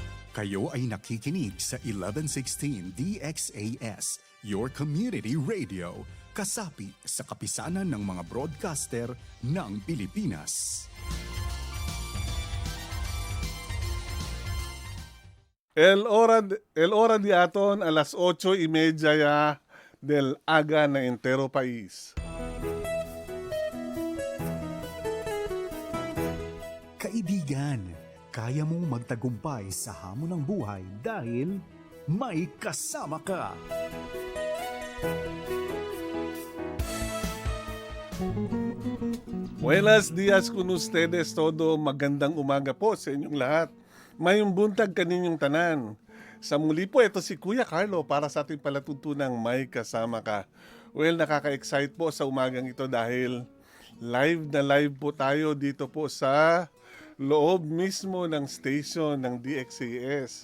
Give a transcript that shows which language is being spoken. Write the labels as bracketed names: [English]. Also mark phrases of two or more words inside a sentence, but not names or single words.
[Filipino] Kayo ay nakikinig sa 1116 DXAS, [English] your community radio, [Filipino] kasapi sa kapisanan ng mga broadcaster ng Pilipinas. [Chavacano] El hora di aton alas 8:30 ya del aga na entero país. [Filipino] Kaibigan, kaya mong magtagumpay sa hamon ng buhay dahil may kasama ka. [Chavacano] Buenos días con ustedes todo. [Filipino] Magandang umaga po sa inyong lahat. [Cebuano] Mayong buntag kaninyong tanan. [Filipino] Sa muli po, ito si Kuya Carlo para sa ating palatuntunang may kasama ka. Well, nakaka-excite po sa umagang ito dahil live na live po tayo dito po sa loob mismo ng station ng DXAS.